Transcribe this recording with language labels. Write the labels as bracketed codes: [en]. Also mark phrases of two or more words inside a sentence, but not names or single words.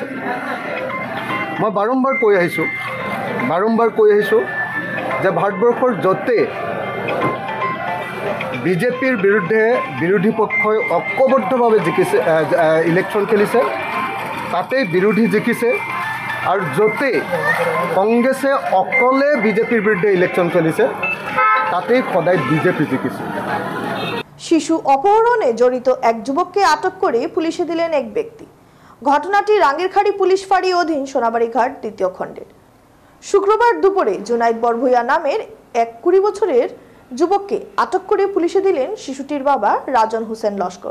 [as] মই বাৰম্বাৰ কৈ আহিছোঁ যে ভাৰতবৰ্ষৰ য'তে বিজেপিৰ বিৰুদ্ধে বিৰোধী পক্ষই ঐক্যবদ্ধভাৱে জিকিছে, ইলেকশ্যন খেলিছে, তাতেই বিৰোধী জিকিছে, আৰু য'তে কংগ্ৰেছে অকলে বিজেপিৰ বিৰুদ্ধে ইলেকশ্যন খেলিছে তাতেই সদায় বিজেপি জিকিছে। [bn] শিশু অপহরণে জড়িত এক যুবককে আটক করে পুলিশে দিলেন এক ব্যক্তি। ঘটনাটি রাঙ্গিরখাড়ি পুলিশ ফাঁড়ি অধীন সোনাবাড়ি ঘাট 2য় খণ্ডের। শুক্রবার দুপুরে জুনাইদ বরভুইয়া নামের এক 20 বছরের যুবককে আটক করে পুলিশে দিলেন শিশুটির বাবা রাজন হোসেন লস্কর।